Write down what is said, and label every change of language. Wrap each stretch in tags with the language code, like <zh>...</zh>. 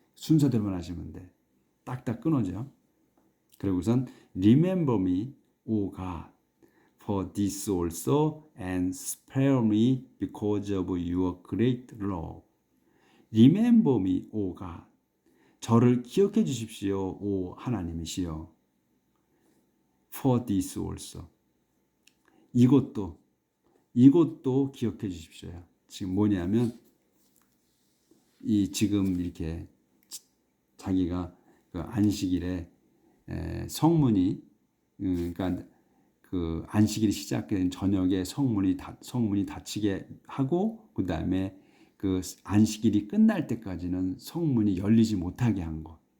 <ko>순서대로만 하시면 돼. 딱딱 끊어져. 그리고선</ko> <en>remember me, O God, for this also and spare me because of your great love. Remember me, O God.</en> <ko>저를 기억해 주십시오, 오 하나님이시여.</ko> <en>For this also.</en> <ko>이것도 기억해 주십시오. 지금 뭐냐면 이 지금 이렇게 자기가 그 안식일에 성문이 그러니까 그 안식일이 시작된 저녁에 성문이 닫히게 하고 그 다음에 그 안식일이 끝날 때까지는 성문이 열리지 못하게 한 것.</ko>